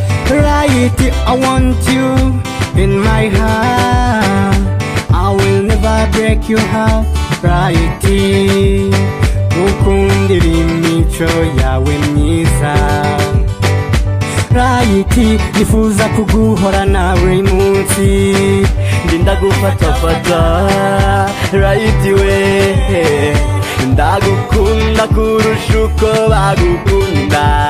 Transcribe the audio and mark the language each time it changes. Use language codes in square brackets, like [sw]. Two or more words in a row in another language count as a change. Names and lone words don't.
[en] Righty, I want you in my heart. I will never break your heart, Righty. [rw] Ukundira imico yawe myiza. Righty, nifuza kuguhorana buri munsi. Ndi ndagufatafata, Righty we, ndagukunda kurusha uko bagukunda.